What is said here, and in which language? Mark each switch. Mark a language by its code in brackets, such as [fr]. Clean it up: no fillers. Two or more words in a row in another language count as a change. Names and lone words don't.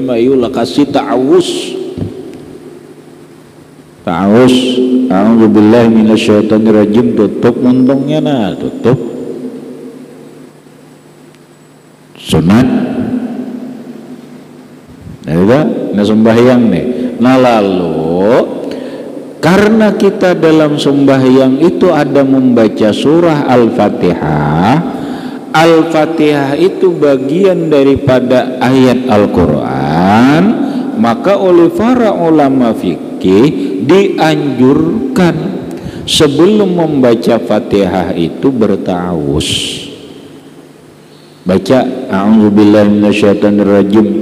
[bjn] Ayo lah kasih ta'awuz [ar] أعوذ بالله من الشيطان الرجيم, [bjn] tutup muntungnya nah, tutup sunat nah sembahyang nih. [id] Nah lalu karena kita dalam sembahyang itu ada membaca surah Al-Fatihah. Al-Fatihah itu bagian daripada ayat Al-Quran, maka oleh para ulama fikih dianjurkan sebelum membaca Fatihah itu berta'awuz, baca [ar] أعوذ بالله من الشيطان الرجيم.